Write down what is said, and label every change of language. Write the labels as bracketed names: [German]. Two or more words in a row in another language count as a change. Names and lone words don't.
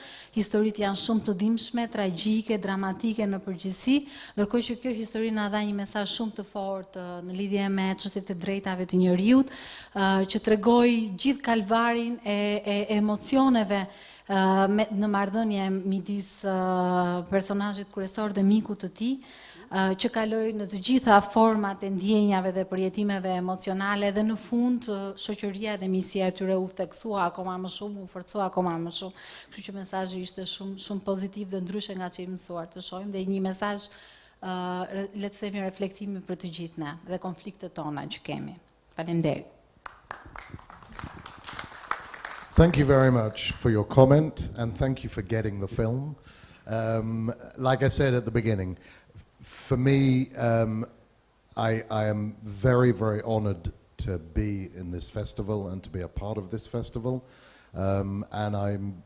[Albanian] Historitë janë shumë të dhimbshme, tragjike, dramatike në përgjithësi, ndërkohë që kjo histori na dha një mesazh shumë të fortë në lidhje me çështjet e drejtave të njerëzit, që tregoi gjithë kalvarin e emocioneve në marrëdhënie midis personazhit kryesor dhe mikut të tij, që kaloi në të gjitha format e ndjenjave dhe përjetimeve emocionale, dhe në fund shoqëria dhe misia e tyre u theksua akoma më shumë, u forcua akoma më shumë. Kështu që mesazhi ishte shumë pozitiv dhe ndryshe nga që i mësuar të shohim, dhe një mesazh le të themi reflektimi për të gjithë ne dhe konfliktet tona që kemi. Faleminderit. [English] Thank you very much for your comment, and thank you for getting the film. Like I said at the beginning, for me, I am very, very honored to be in this festival and to be a part of this festival.